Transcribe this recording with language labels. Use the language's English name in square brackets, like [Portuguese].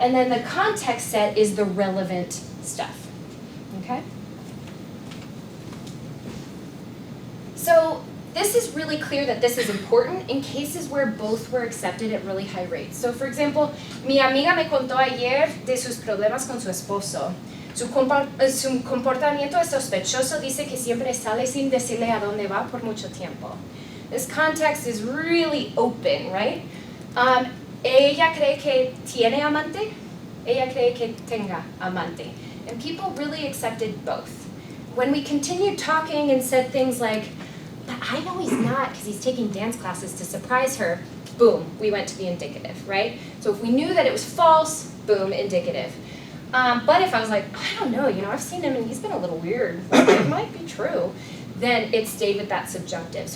[English] And then the context set is the relevant stuff, okay? So this is really clear that this is important in cases where both were accepted at really high rates. So for example, [Spanish] mi amiga me contó ayer de sus problemas con su esposo. Su comportamiento es sospechoso, dice que siempre sale sin decirle a dónde va por mucho tiempo. [English] This context is really open, right? [Spanish] Ella cree que tiene amante, ella cree que tenga amante. [English] And people really accepted both. When we continued talking and said things like, but I know he's not because he's taking dance classes to surprise her, boom, we went to the indicative, right? So if we knew that it was false, boom, indicative. But if I was like, I don't know, I've seen him and he's been a little weird, it might be true, then it stayed with that subjunctive.